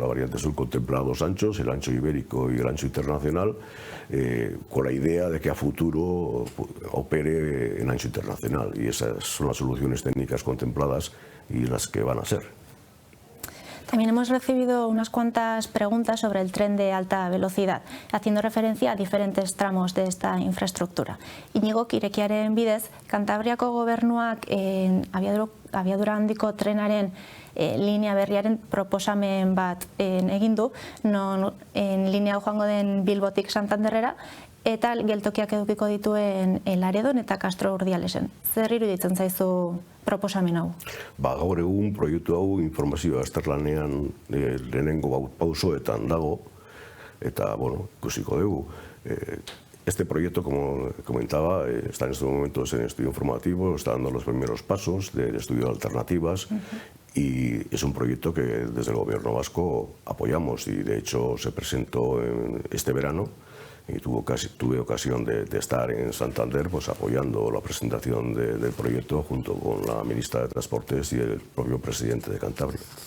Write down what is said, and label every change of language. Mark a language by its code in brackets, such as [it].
[es] La variante sur contempla dos anchos, el ancho ibérico y el ancho internacional, con la idea de que a futuro opere en ancho internacional, y esas son las soluciones técnicas contempladas y las que van a ser. También hemos recibido unas cuantas preguntas sobre el tren de alta velocidad, haciendo referencia a diferentes tramos de esta infraestructura. [eu] Íñigo, Irekiaren bidez, Kantabriako gobernuak abiadura handiko trenaren linea berriaren proposamen bat egin du, non linea joango den Bilbotik Santanderrera, eta geltokiak edukiko dituen Laredon eta Castro Urdialesen. Zer iruditzen zaizu proposamen hau? Gaur egun proiektu hau informazioa azterlanean lehenengo pausoetan dago, eta ikusiko dugu. [es] Este proyecto, como comentaba, está en estos momentos en estudio informativo, está dando los primeros pasos del estudio de alternativas, y es un proyecto que desde el Gobierno vasco apoyamos, y de hecho se presentó este verano, y tuve ocasión de estar en Santander pues apoyando la presentación del proyecto junto con la ministra de Transportes y el propio presidente de Cantabria.